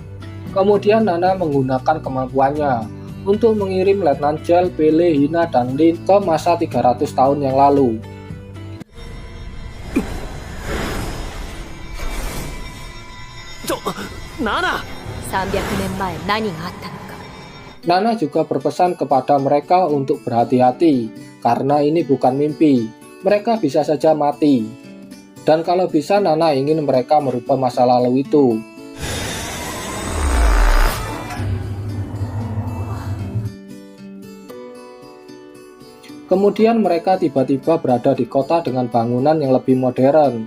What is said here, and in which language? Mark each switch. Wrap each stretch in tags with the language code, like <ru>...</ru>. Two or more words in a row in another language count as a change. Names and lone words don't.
<id>Kemudian Nana menggunakan kemampuannya untuk mengirim Letnan Chell, Pele, Hina, dan Lin ke masa 300 tahun yang lalu. Nana!</id> <ja>300 年前何があったのか。</ja> <id>Nana juga berpesan kepada mereka untuk berhati-hati, karena ini bukan mimpi, mereka bisa saja mati. Dan kalau bisa Nana ingin mereka merubah masa lalu itu. Kemudian mereka tiba-tiba berada di kota dengan bangunan yang lebih modern.</id>